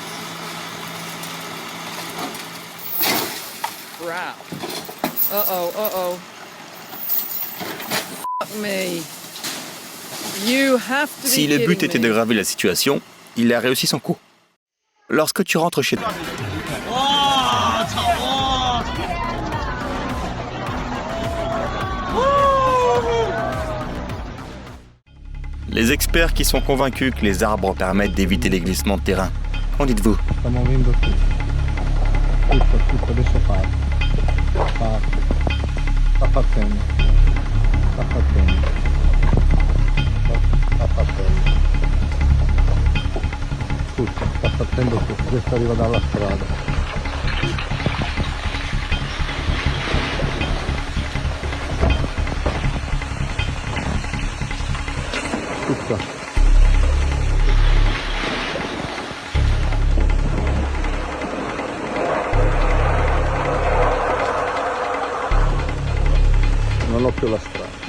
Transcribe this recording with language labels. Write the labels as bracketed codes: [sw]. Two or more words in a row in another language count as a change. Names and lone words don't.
[en] Crap. Uh-oh. Fuck me. You have to be [fr] Si le but [en] kidding [fr] était [en] me. [fr] d'aggraver la situation, il a réussi son coup. Lorsque tu rentres chez toi, les experts qui sont convaincus que les arbres permettent d'éviter les glissements de terrain. Qu'en dites-vous? [it] Sta muovendo tutto, adesso parte. Sta partendo. Tutto, sta partendo tutto, questo arriva dalla strada. Tutto. Non ho più la strada.